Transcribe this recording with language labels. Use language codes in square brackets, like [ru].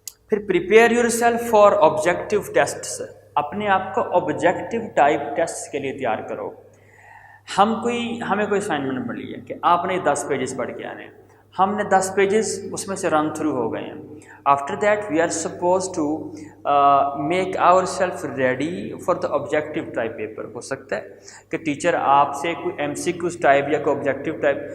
[ur] پھر [en] Prepare yourself for objective tests. [ur] اپنے آپ کو آبجیکٹیو ٹائپ ٹیسٹ کے لیے تیار کرو. ہمیں کوئی اسائنمنٹ ملی ہے کہ آپ نے 10 پیجز پڑھ کے آنے ہیں. ہم نے 10 پیجز اس میں سے رن تھرو ہو گئے ہیں. [en] After that we are suppose to make ourself ready for the objective type paper. [ur] ہو سکتا ہے کہ ٹیچر آپ سے کوئی ایم سی کیوز ٹائپ یا کوئی آبجیکٹیو ٹائپ.